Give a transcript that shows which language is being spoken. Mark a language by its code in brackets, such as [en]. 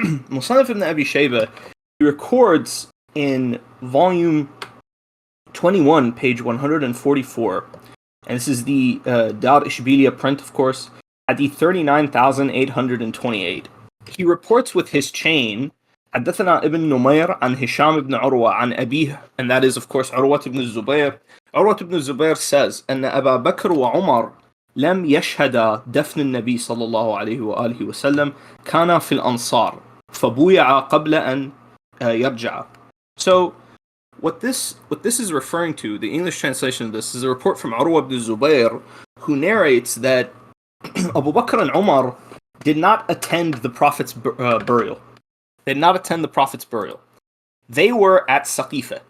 [en] Musannaf ibn Abi Shayba, he records in volume 21, page 144, and this is the Dar Ishbiliya print, of course, hadith 39,828. He reports with his chain, [ar] حدثنا ابن نمير عن هشام بن عروة عن أبيه, [en] and that is, of course, عروة ibn Zubayr. [ar] عروة ibn Zubayr says, أن أبا بكر وعمر لم يشهدا دفن النبي صلى الله عليه وآله وسلم كان في الأنصار فبويع قبل أن يرجع. [en] So, what this is referring to, the English translation of this, is a report from Urwa ibn Zubayr, who narrates that Abu Bakr and Umar did not attend the Prophet's burial. They did not attend the Prophet's burial. They were at Saqifa.